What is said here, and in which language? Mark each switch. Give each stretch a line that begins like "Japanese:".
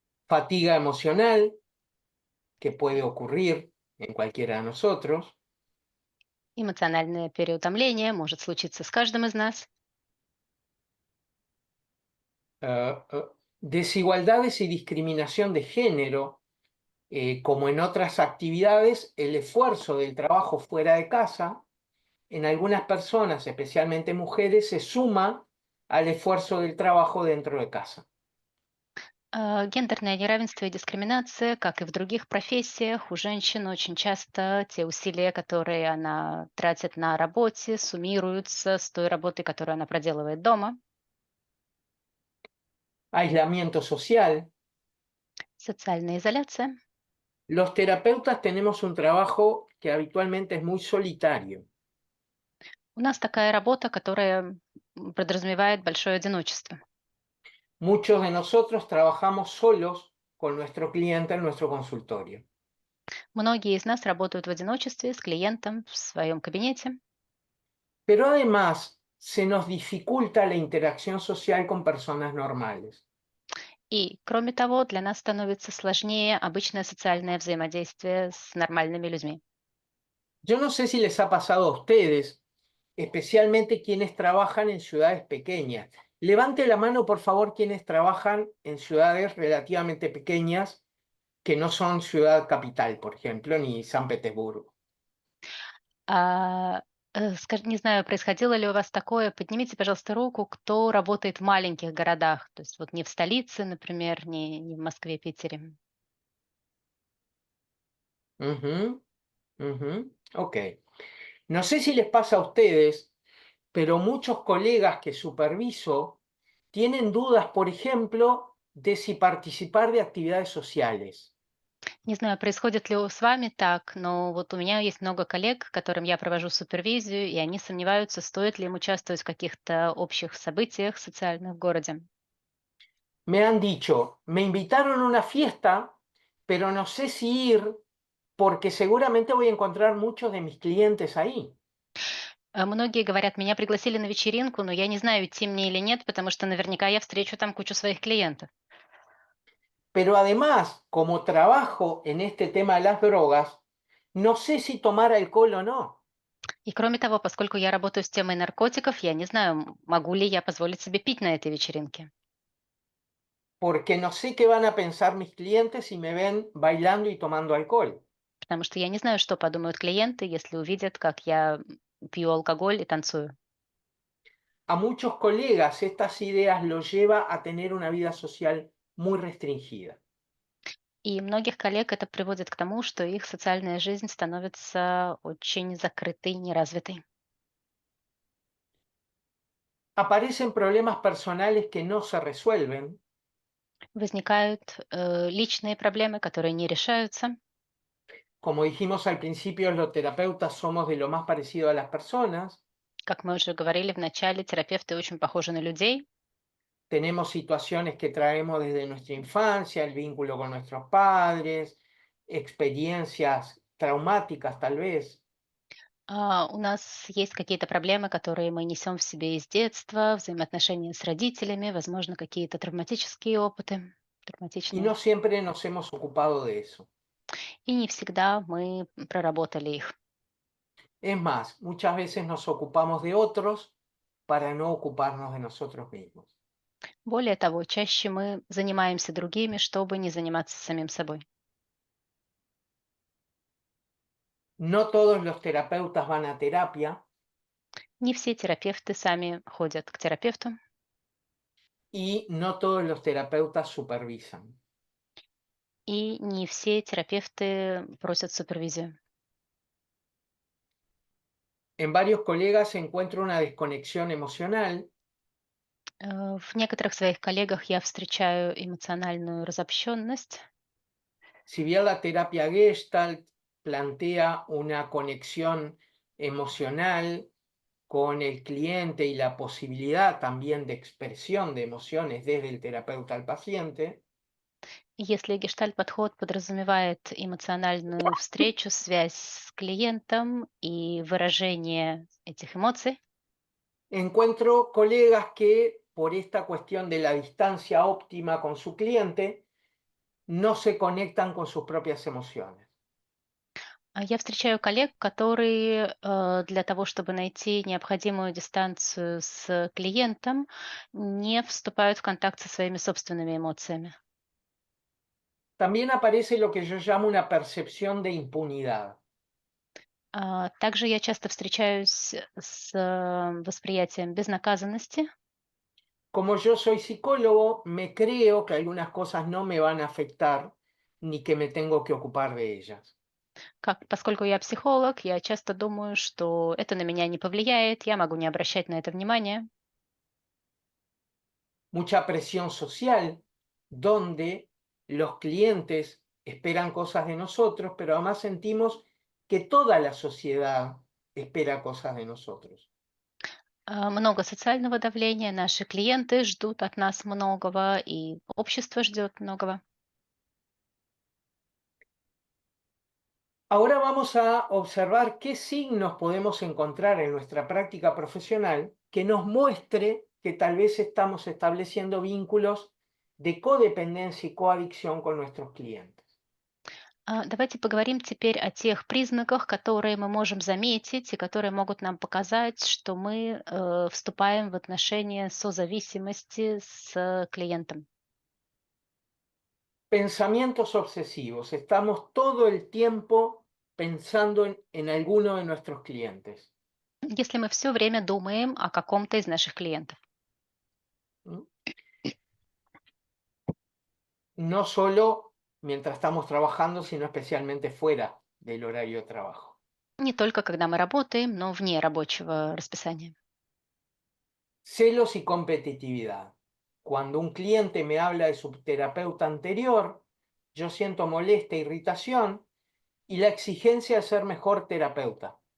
Spanish: Fatiga emocional, que puede ocurrir en cualquiera de nosotros.
Russian: Эмоциональное переутомление может случиться с каждым из нас.
Spanish: Desigualdades y discriminación de género, como en otras actividades, el esfuerzo del trabajo fuera de casa, en algunas personas, especialmente mujeres, se suma al esfuerzo del trabajo dentro de casa.
Russian: Гендерное неравенство и дискриминация, как и в других профессиях, у женщин очень часто те усилия, которые она тратит на работе, суммируются с той работой, которую она проделывает дома.
Spanish: Aislamiento social.
Russian: Социальная изоляция.
Spanish: Los terapeutas tenemos un trabajo que habitualmente es muy solitario.
Russian: У нас такая работа, которая подразумевает большое одиночество.
Spanish: Muchos de nosotros trabajamos solos con nuestro cliente en nuestro consultorio.
Russian: Многие из нас работают в одиночестве с клиентом в своем кабинете.
Spanish: Pero además se nos dificulta la interacción social con personas normales.
Russian: И, кроме того, для нас становится сложнее обычное социальное взаимодействие с нормальными людьми.
Spanish: Yo no sé si les ha pasado a ustedes, especialmente quienes trabajan en ciudades pequeñas. Levante la mano, por favor, quienes trabajan en ciudades relativamente pequeñas, que no son ciudad capital, por ejemplo, ni San Petersburgo.
Russian: Не знаю, происходило ли у вас такое. Поднимите, пожалуйста, руку, кто работает в маленьких городах. То есть вот не в столице, например, не в Москве, Питере. Ujú, ujú, ok.
Spanish: No sé si les pasa a ustedes, pero muchos colegas que superviso tienen dudas, por ejemplo, de si participar de actividades sociales.
Russian: Не знаю, происходит ли с вами так, но вот у меня есть много коллег, которым я провожу супервизию, и они сомневаются, стоит ли им участвовать в каких-то общих событиях социальных в городе.
Spanish: Me han dicho, me invitaron a una fiesta, pero no sé si ir porque seguramente voy a encontrar muchos de mis clientes ahí.
Russian: Многие говорят, меня пригласили на вечеринку, но я не знаю, идти мне или нет, потому что наверняка я встречу там кучу своих клиентов.
Spanish: Pero además, como trabajo en este tema de las drogas, no sé si tomar alcohol o no,
Russian: И кроме того, поскольку я работаю с темой наркотиков, я не знаю, могу ли я позволить себе пить на этой вечеринке.
Spanish: porque no sé qué van a pensar mis clientes si me ven bailando y tomando alcohol.
Russian: Потому что я не знаю, что подумают клиенты, если увидят, как я пью алкоголь и танцую.
Spanish: A muchos colegas estas ideas los lleva a tener una vida social muy restringida.
Russian: И многих коллег это приводит к тому, что их социальная жизнь становится очень закрытой, неразвитой.
Spanish: Aparecen problemas personales que no se resuelven,
Russian: Возникают личные проблемы, которые не решаются.
Spanish: como dijimos al principio, los terapeutas somos de lo más parecido a las personas.
Russian: Как мы уже говорили в начале, терапевты очень похожи на людей.
Spanish: Tenemos situaciones que traemos desde nuestra infancia, el vínculo con nuestros padres, experiencias traumáticas tal vez.
Russian: У нас есть какие-то проблемы, которые мы несем в себе из детства, взаимоотношения с родителями, возможно, какие-то травматические опыты,
Spanish: Y
Russian: травматичные.
Spanish: no siempre nos hemos ocupado de eso.
Russian: И не всегда мы проработали их.
Spanish: Es más, muchas veces nos ocupamos de otros para no ocuparnos de nosotros mismos.
Russian: Более того, чаще мы занимаемся другими, чтобы не заниматься самим собой.
Spanish: No todos los terapeutas van a terapia
Russian: Не все терапевты сами ходят к терапевту,
Spanish: y no todos los terapeutas supervisan.
Russian: и не все терапевты просят супервизию.
Spanish: En varios colegas encuentro una desconexión emocional
Russian: В некоторых своих коллегах я встречаю эмоциональную разобщенность.
Spanish: Si bien la terapia Gestalt plantea una conexión emocional con el cliente y la posibilidad también de expresión de emociones desde el terapeuta al paciente,
Russian: Если гештальт-подход подразумевает эмоциональную встречу, связь с клиентом и выражение этих эмоций,
Spanish: encuentro colegas que por esta cuestión de la distancia óptima con su cliente no se conectan con sus propias emociones.
Russian: я встречаю коллег, которые для того, чтобы найти необходимую дистанцию с клиентом, не вступают в контакт со своими собственными эмоциями.
Spanish: También aparece lo que yo llamo una percepción de impunidad.
Russian: Также я часто встречаюсь с восприятием безнаказанности.
Spanish: Como yo soy psicólogo, me creo que algunas cosas no me van a afectar ni que me tengo que ocupar de ellas.
Russian: Поскольку я психолог, я часто думаю, что это на меня не повлияет, я могу не обращать на это внимания.
Spanish: Mucha presión social, donde los clientes esperan cosas de nosotros, pero además sentimos que toda la sociedad espera cosas de nosotros.
Russian: Много социального давления, наши клиенты ждут от нас многого, и общество ждет многого.
Spanish: Ahora vamos a observar qué signos podemos encontrar en nuestra práctica profesional que nos muestre que tal vez estamos estableciendo vínculos de codependencia y coadicción con nuestros clientes.
Russian: Давайте поговорим теперь о тех признаках, которые мы можем заметить и которые могут нам показать, что мы вступаем в отношения созависимости с клиентом.
Spanish: Pensamientos obsesivos. Estamos todo el tiempo pensando en alguno de nuestros clientes.
Russian: Если мы все время думаем о каком-то из наших клиентов. ¿Mm?
Spanish: No solo mientras estamos trabajando, sino especialmente fuera del horario de trabajo.
Russian: Не только когда мы работаем, но вне рабочего расписания.
Spanish: Celos y competitividad. Cuando un cliente me habla de su terapeuta anterior, yo siento molestia, irritación y la exigencia de ser mejor terapeuta.